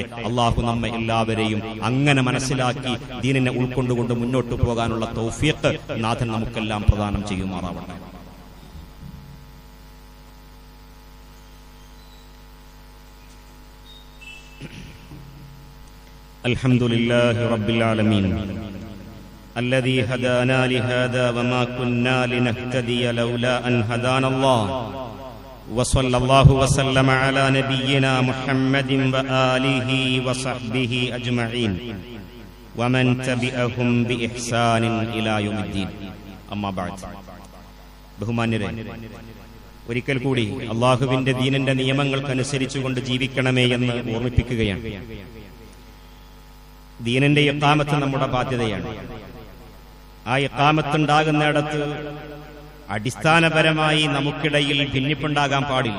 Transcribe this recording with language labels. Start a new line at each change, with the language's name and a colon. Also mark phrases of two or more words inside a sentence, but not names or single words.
Malayalam: അല്ലാഹു നമ്മെ എല്ലാവരെയും അങ്ങനെ മനസ്സിലാക്കി ദീനിനെ ഉൾക്കൊണ്ടുകൊണ്ട് മുന്നോട്ട് പോകാനുള്ള തൗഫീഖ് നാഥൻ നമുക്കെല്ലാം പ്രദാനം ചെയ്യുമാറാവട്ടെ.
Arabic: الحمد لله رب العالمين الذي هدانا لهذا وما كنا لنهتدي لولا أن هدانا الله وصلى الله وسلم على نبينا محمد وآله وصحبه أجمعين ومن تبعهم بإحسان إلى يوم الدين أما بعد.
Malayalam: ബഹുമാന്യരെ, ഒരിക്കൽ കൂടി അല്ലാഹുവിന്റെ ദീനിന്റെ നിയമങ്ങൾക്കനുസരിച്ചുകൊണ്ട് ജീവിക്കണമേ എന്ന് ഓർമ്മിപ്പിക്കുകയാണ്. ദീനിന്റെ ഇഖാമത്ത് നമ്മുടെ ബാധ്യതയാണ്. ആ ഇഖാമത്തുണ്ടാകുന്നിടത്ത് അടിസ്ഥാനപരമായി നമുക്കിടയിൽ ഭിന്നിപ്പുണ്ടാകാൻ പാടില്ല.